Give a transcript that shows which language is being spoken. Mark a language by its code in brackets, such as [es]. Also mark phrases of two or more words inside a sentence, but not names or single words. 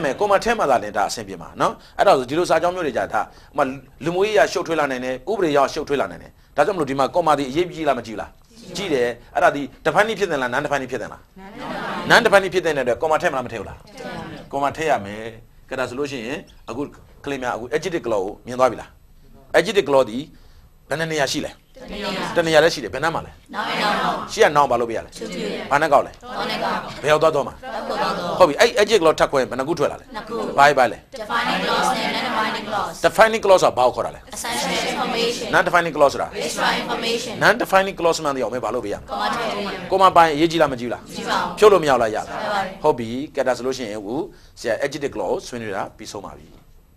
[my] မယ်ကိုမထည့်မှသာလည်းဒါအဆင်ပြေမှာနော်အဲ့တော့ဒီလိုစာကြောင်းမျိုးတွေကြာဒါဟိုလူမျိုးရေးရရှုပ်ထွေးလာနိုင်တယ်ဥပဒေရရှုပ်ထွေးလာနိုင်တယ် ဒါကြောင့်မလို့ဒီမှာကောမာဒီအရေးကြီးလားမကြီးလားကြီးတယ်အဲ့ဒါဒီ defining ဖြစ်တယ်လား [en] non defining [my] ဖြစ်တယ်လား [en] non defining [my] ဖြစ်တဲ့အတွက်ကောမာထည့်မလားမထည့်ဘူးလားကောမာထည့်ရမယ်ကဲဒါဆိုလို့ရှိရင်အခုကလေးများအခု [en] adjective clause [my] ကိုမြင်သွားပြီလား [en] adjective clause [my] ဒီဘယ်နှနေရာရှိလဲတနေရာလည်းရှိတယ်ဘယ်နှမှာလဲရှိရနောင်ဘာလို့ပြရလဲဘာနဲ့ကောက်လဲဘယ်ရောက်သွားတော့မှာဟုတ်ပြီအဲ့ [en] adjective clause [my] ထပ်ခွဲဘယ်နှခုထွက်လာလဲဘာလဲ [en] defining clause နဲ့ non defining clause defining clause [my] ဆိုတာဘာကိုခေါ်တာလဲ [en] essential information non defining clause ဆိုတာ extra information non defining clause [my] မှန်တယ်အောင်မင်းဘာလို့ပြရမလဲ comma ထည့်ပေးရမယ် ကိုမပိုင်းအရေးကြီးလားမကြီးလား ကြည့်ပါဦး ဖြုတ်လို့မရလားရလား ဟုတ်ပါတယ် ဟုတ်ပြီကဲဒါဆိုလို့ရှိရင်ဟိုဆရာ [en] adjective clause [my] ဆွေးနွေးတာပြီးဆုံးပါပြီ